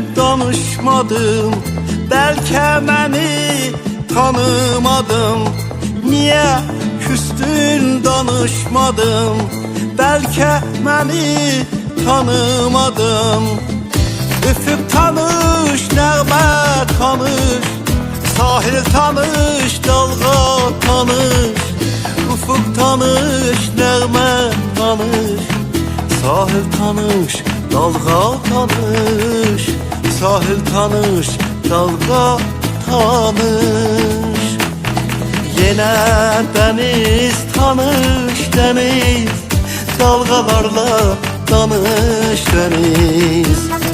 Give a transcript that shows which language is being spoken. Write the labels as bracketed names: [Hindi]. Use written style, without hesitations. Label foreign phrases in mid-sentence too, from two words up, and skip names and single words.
[Turkish] danışmadım, belki beni tanımadım. Niye küstün danışmadım, belki beni tanımadım. [Azerbaijani] Üfüq tanış, nəğmə tanış, sahil tanış, dalğa tanış. Üfüq tanış, nəğmə tanış, sahil tanış, dalğa tanış. Sahil tanış, dalğa tanış. [Turkish] Yine deniz tanış, deniz, dalgalarla tanış deniz.